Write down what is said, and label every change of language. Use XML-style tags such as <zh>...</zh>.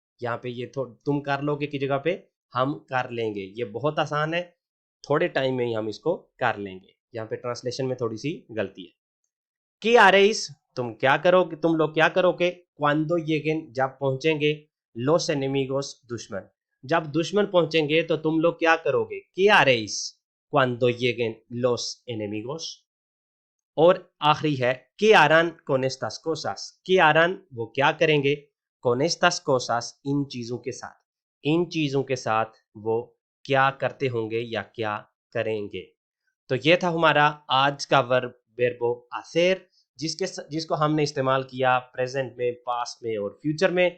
<hi>यहाँ पे ये तुम कर लोगे की जगह पे हम कर लेंगे, ये बहुत आसान है, थोड़े टाइम में ही हम इसको कर लेंगे। यहाँ पे ट्रांसलेशन में थोड़ी सी गलती है। कि</hi> <es>haréis,</es> <hi>तुम क्या करोगे, तुम लोग क्या करोगे।</hi> <es>cuando lleguen,</es> <hi>जब पहुंचेंगे।</hi> <es>los enemigos,</es> <hi>दुश्मन, जब दुश्मन पहुंचेंगे तो तुम लोग क्या करोगे।</hi> <es>कि haréis cuando lleguen los enemigos।</es> <hi>और आखिरी है</hi> <es>que harán con estas cosas, que harán</es> <hi>वो क्या करेंगे,</hi> <es>con estas cosas</es> <hi>इन चीजों के साथ, इन चीजों के साथ वो क्या करते होंगे या क्या करेंगे। तो ये था हमारा आज का वर्ब verbo hacer, जिसको हमने इस्तेमाल किया प्रेजेंट में, पास्ट में और फ्यूचर में।</hi>